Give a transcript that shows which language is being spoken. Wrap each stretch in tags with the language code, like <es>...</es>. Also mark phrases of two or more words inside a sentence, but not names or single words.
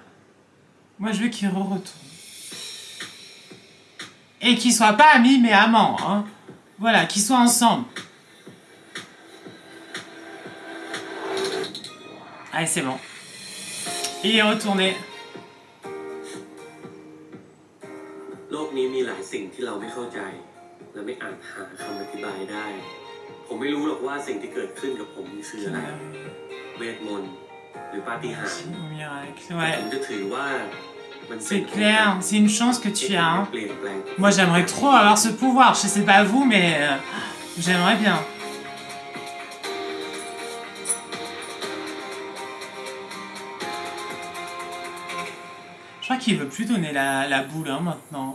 <fr>Moi, je veux qu'il retourne. Et qu'ils soient pas amis, mais amants. Hein. Voilà, qu'ils soient ensemble. Allez, c'est bon. Il est retourné.</fr> <th>โลกนี้มีหลายสิ่งที่เราไม่เข้าใจและไม่อาจหาคำอธิบายได้ผมไม่รู้หรอกว่าสิ่งที่เกิดขึ้นกับผมคืออะไรเวทมนต์หรือปาฏิหาริย์ผมจะถือว่า</th> <fr>C'est clair, c'est une chance que tu as. Hein. Moi, j'aimerais trop avoir ce pouvoir. Je sais pas vous, mais j'aimerais bien. Je crois qu'il veut plus donner la boule hein, maintenant.</fr>